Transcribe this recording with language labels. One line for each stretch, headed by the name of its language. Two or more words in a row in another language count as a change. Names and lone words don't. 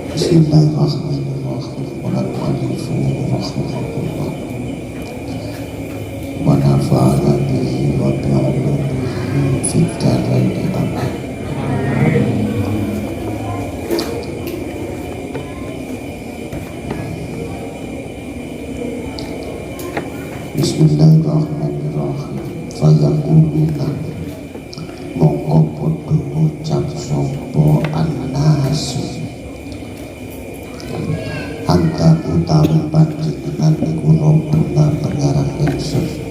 Arabic: بسم الله الرحمن الرحيم. قال المؤلف رحمه الله ونفعنا به وبعلومه في الدارين آمين. بسم الله الرحمن الرحيم.
Javanese: Fayaquluna mongko padha ngucap sapa
Arabic: الناس أنت
Javanese: utawi panjenengan iku robbuna pengarang ingsun.